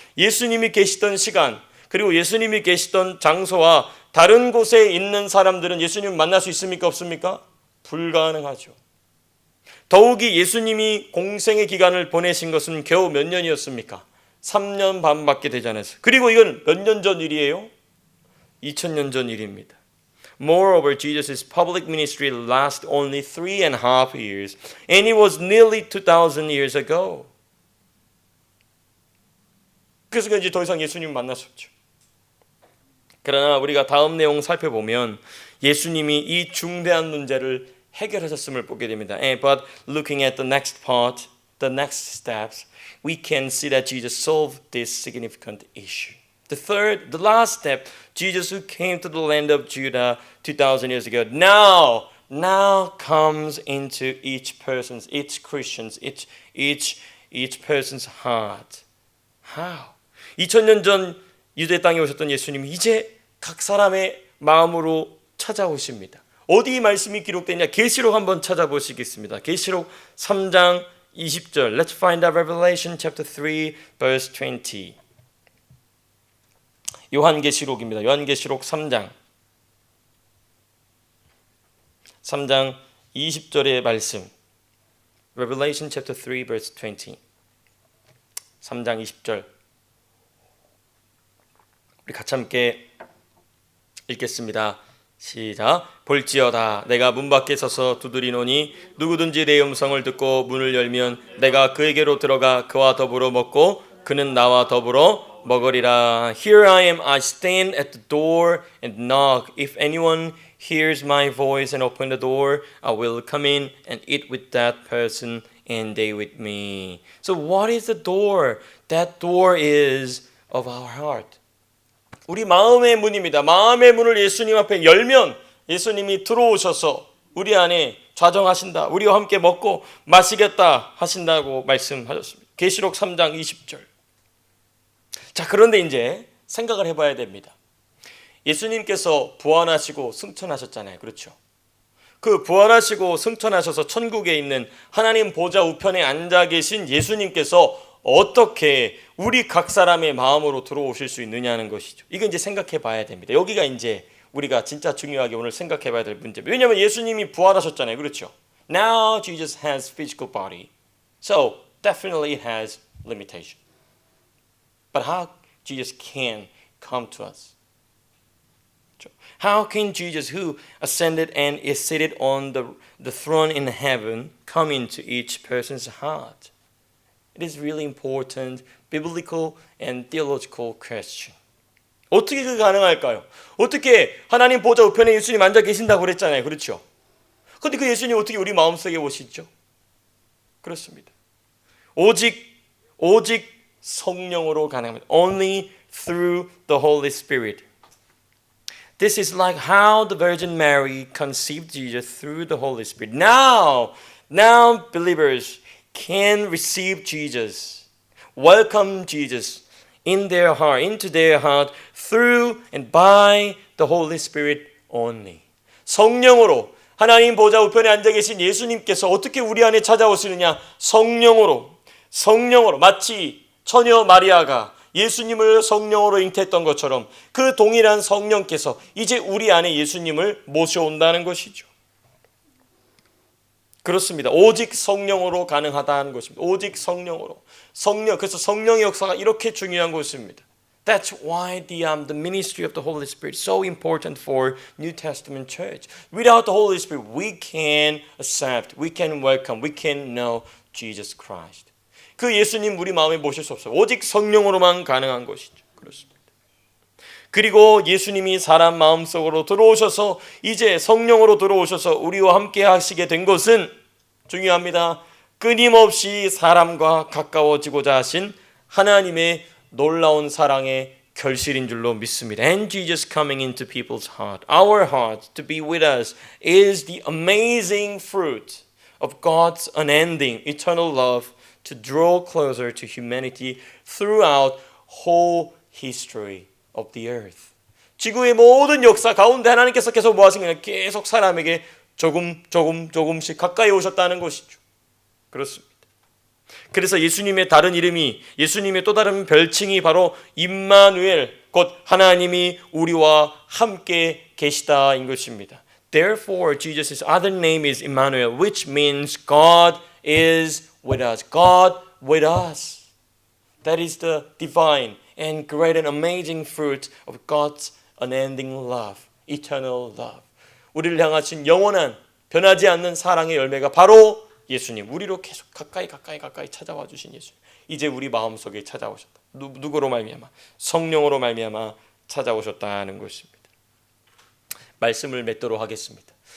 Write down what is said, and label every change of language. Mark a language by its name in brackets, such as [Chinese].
[Korean] 예수님이 계시던 시간 그리고 예수님이 계시던 장소와 다른 곳에 있는 사람들은 예수님을 만날 수 있습니까? 없습니까? 불가능하죠. 더욱이 예수님이 공생의 기간을 보내신 것은 겨우 몇 년이었습니까? 3년 반밖에 되지 않았어요. 그리고 이건 몇 년 전 일이에요? 2000년 전 일입니다. [English] Moreover, Jesus' public ministry lasted only 3.5 years, and it was nearly 2,000 years ago. [Korean] 그래서 이제 더 이상 예수님 만날 수 없죠. 그러나 우리가 다음 내용 살펴보면 예수님이 이 중대한 문제를 해결하셨음을 보게 됩니다. [English] But looking at the next part, the next steps, we can see that Jesus solved this significant issue. The last step, Jesus who came to the land of Judah 2,000 years ago, now comes into each Christian's, each person's heart. How? [Korean] 2000년 전 유대 땅에 오셨던 예수님이 이제 각 사람의 마음으로 찾아오십니다. 어디 이 말씀이 기록되냐? 계시록 한번 찾아보시겠습니다. 계시록 3장 20절. [English] Let's find out Revelation chapter 3 verse 20. [Korean] 요한계시록입니다. 요한계시록 3장 20절의 말씀. [English] Revelation chapter 3 verse 20. [Korean] 3장 20절. 우리 같이 함께 읽겠습니다. 시작. 볼지어다 내가 문 밖에 서서 두드리노니 누구든지 내 음성을 듣고 문을 열면 내가 그에게로 들어가 그와 더불어 먹고 그는 나와 더불어 먹으리라. [English] Here I am, I stand at the door and knock. If anyone hears my voice and open the door, I will come in and eat with that person and they with me. So what is the door? That door is of our heart. [Korean] 우리 마음의 문입니다. 마음의 문을 예수님 앞에 열면 예수님이 들어오셔서 우리 안에 좌정하신다. 우리와 함께 먹고 마시겠다 하신다고 말씀하셨습니다. 계시록 3장 20절. 자, 그런데 이제 생각을 해봐야 됩니다. 예수님께서 부활하시고 승천하셨잖아요. 그렇죠? 그 부활하시고 승천하셔서 천국에 있는 하나님 보좌 우편에 앉아 계신 예수님께서 어떻게 우리 각 사람의 마음으로 들어오실 수 있느냐는 것이죠. 이거 이제 생각해 봐야 됩니다. 여기가 이제 우리가 진짜 중요하게 오늘 생각해 봐야 될 문제입니다. 왜냐하면 예수님이 부활하셨잖아요. 그렇죠? [English] Now Jesus has physical body. So definitely it has limitation. But how Jesus can come to us? How can Jesus, who ascended and is seated on the throne in heaven, come into each person's heart? It is really important biblical and theological question. [Korean] 어떻게 그게 가능할까요? 어떻게 하나님 보좌 우편에 예수님 앉아 계신다고 그랬잖아요. 그렇죠? 그런데 그 예수님 어떻게 우리 마음속에 오시죠? 그렇습니다. 오직 성령으로 가능합니다. [English] Only through the Holy Spirit. This is like how the Virgin Mary conceived Jesus through the Holy Spirit. Now believers can receive Jesus, welcome Jesus in their heart, into their heart through and by the Holy Spirit only. [Korean] 성령으로 하나님 보좌 우편에 앉아 계신 예수님께서 어떻게 우리 안에 찾아오시느냐? 성령으로 마치 처녀 마리아가 예수님을 성령으로 잉태했던 것처럼 그 동일한 성령께서 이제 우리 안에 예수님을 모셔온다는 것이죠. 그렇습니다. 오직 성령으로 가능하다는 것입니다. 오직 성령으로. 그래서 성령의 역사가 이렇게 중요한 것입니다. [English] That's why the ministry of the Holy Spirit is so important for New Testament church. Without the Holy Spirit, we can accept, we can welcome, we can know Jesus Christ. [Korean] 그 예수님 우리 마음에 모실 수 없어요. 오직 성령으로만 가능한 것이죠. 그렇습니다. 그리고 예수님이 사람 마음속으로 들어오셔서 이제 성령으로 들어오셔서 우리와 함께 하시게 된 것은 중요합니다. 끊임없이 사람과 가까워지고자 하신 하나님의 놀라운 사랑의 결실인 줄로 믿습니다. [English] And Jesus coming into people's heart, our heart, to be with us is the amazing fruit of God's unending eternal love to draw closer to humanity throughout whole history of the earth. [Korean] 지구의 모든 역사 가운데 하나님께서 계속 뭐 하신 거냐? 계속 사람에게 조금씩 가까이 오셨다는 것이죠. 그렇습니다. 그래서 예수님의 다른 이름이, 예수님의 또 다른 별칭이 바로 임마누엘, 곧 하나님이 우리와 함께 계시다인 것입니다. [English] Therefore, Jesus' other name is Emmanuel, which means God is with us. God with us. That is the divine and great and amazing fruit of God's unending love, eternal love. [Korean] 우리를 향하신 영원한 변하지 않는 사랑의 열매가 바로 예수님. 우리로 계속 가까이 찾아와 주신 예수님. 이제 우리 마음속에 찾아오셨다. 누구로 말미암아? 성령으로 말미암아 찾아오셨다는 것입니다. 말씀을 맺도록 하겠습니다.